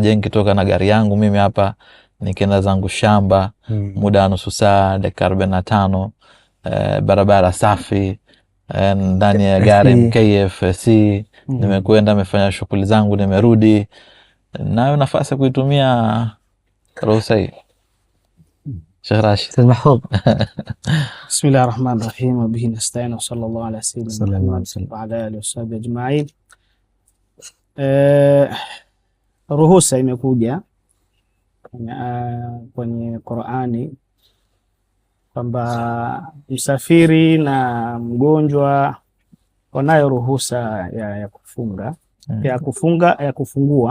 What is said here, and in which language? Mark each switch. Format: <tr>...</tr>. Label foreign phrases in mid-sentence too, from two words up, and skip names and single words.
<sw>Je, nikitoka na gari yangu mimi hapa nikienda zangu shamba, muda wa nusu saa, dakika 45, barabara safi, ndani ya gari MKFC, nimekwenda nimefanya shughuli zangu, nimerudi, nayo nafasi ya kuitumia ruhusa hii? Sheikh Rashid Mahfudh.</sw> <ar>بسم الله الرحمن الرحيم، وبه نستعين، وصلى الله على سيدنا محمد وعلى آله وصحبه أجمعين.</ar> <sw>Ruhusa imekuja kwenye Qur'ani kwamba msafiri na mgonjwa wanayo ruhusa ya kufunga, ya kufungua.</sw>